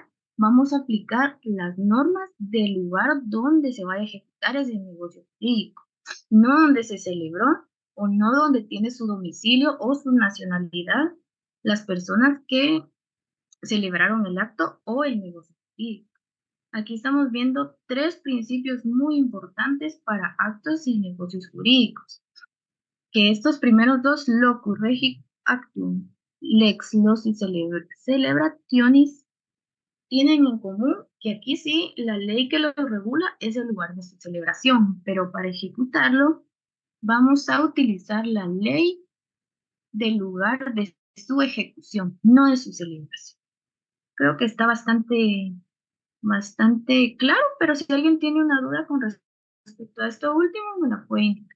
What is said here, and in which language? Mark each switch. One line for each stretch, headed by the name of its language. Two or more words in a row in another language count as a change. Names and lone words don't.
Spanish: Vamos a aplicar las normas del lugar donde se vaya a ejecutar ese negocio jurídico, no donde se celebró o no donde tiene su domicilio o su nacionalidad las personas que celebraron el acto o el negocio jurídico. Aquí estamos viendo 3 principios muy importantes para actos y negocios jurídicos. Que estos primeros 2,
Latin: locus regit actum, lex loci celebrationis,
Spanish: tienen en común que aquí sí la ley que lo regula es el lugar de su celebración, pero para ejecutarlo vamos a utilizar la ley del lugar de su ejecución, no de su celebración. Creo que está bastante claro, pero si alguien tiene una duda con respecto a esto último, me la puede indicar.